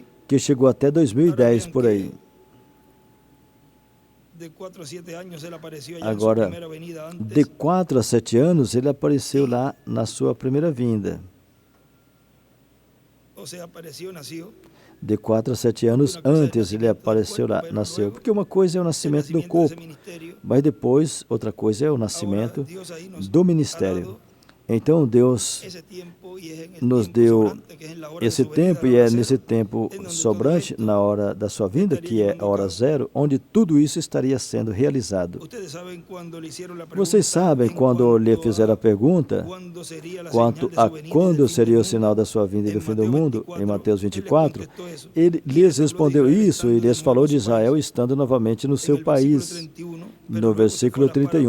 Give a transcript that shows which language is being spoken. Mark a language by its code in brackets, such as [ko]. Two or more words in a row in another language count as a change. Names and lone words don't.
[pt] que chegou até 2010 por aí. [es] de 4 a 7 años él apareció allá en su [pt] Agora, [es] primera venida antes. [pt] de 4 a 7 anos, ele apareceu lá na sua primeira vinda. [es] O sea, apareció, nació. [pt] De 4 a 7 anos antes ele apareceu lá, nasceu. Porque uma coisa é o [es] El [pt] nascimento do [es] nacimiento de ese [pt] corpo, [es] ministerio. [pt] mas depois outra coisa é o [es] Ahora, [pt] nascimento [es] Dios ahí nos [pt] do [es] ha [pt] ministério. [es] dado [pt] Então Deus nos deu esse tempo, e é nesse tempo sobrante, na hora da sua vinda, que é a hora zero, onde tudo isso estaria sendo realizado. Vocês sabem, quando lhe fizeram a pergunta quanto a quando seria o sinal da sua vinda e do fim do mundo, em Mateus 24, ele lhes respondeu isso e lhes falou de Israel estando novamente no seu país, no versículo 31.